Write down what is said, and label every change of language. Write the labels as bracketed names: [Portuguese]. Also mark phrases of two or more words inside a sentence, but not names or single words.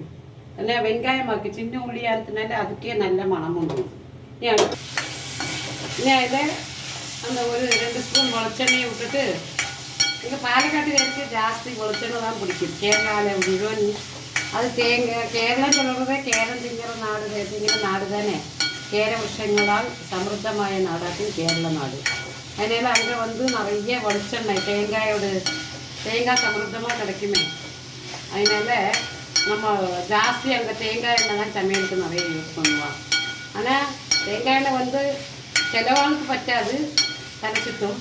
[Tamil] ஏன்னா வெங்காயமாக்கு சின்ன உள்ளியாக இருந்தனால அதுக்கே நல்ல மனம் உண்டு. இதை அந்த ஒரு 2 ஸ்பூன் வெளிச்செண்ணெயை விட்டுட்டு, எங்கள் பாலக்காட்டுக்கு ஜாஸ்தி வெளிச்செண்ணெய் தான் பிடிக்கும். கேரளாவில் முழுவன் அது தேங்காய். [Malayalam] കേരളം சொல்கிறதே കേരം തിങ്ങിற നാട് തന്നെ. കേരവൃക്ഷങ്ങളാൽ സമൃദ്ധമായ നാടാക്കും കേരള നാട്. [Tamil] அதனால அங்கே வந்து நிறைய வெளிச்செண்ணெய் தேங்காய் சமൃദ്ധமாக கிடைக்குமே. அதனால நம்ம ஜாஸ்தி அங்கே தேங்காய் எண்ணெய் தான் சமையலுக்கு நிறைய யூஸ் பண்ணுவோம். ஆனால் தேங்காய் எண்ணெய் வந்து சிலவாளுக்கு பற்றாது, தலைச்சிட்டும்.